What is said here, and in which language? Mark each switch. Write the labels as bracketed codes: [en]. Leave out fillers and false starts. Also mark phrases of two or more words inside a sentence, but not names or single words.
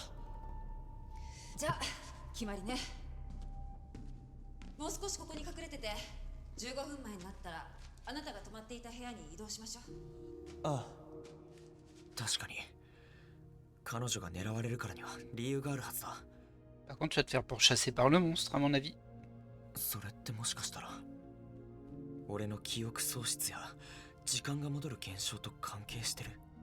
[ja] じゃあ決まりね。もう少しここに隠れてて、15分前になったらあなたが泊まっていた部屋に移動しましょう。ああ、確かに彼女が狙われるからには理由があるはずだ。 [fr] Par contre, tu vas te faire pourchasser par le monstre, à mon avis. [ja] それってもしかしたら俺の記憶喪失や時間が戻る現象と関係してる。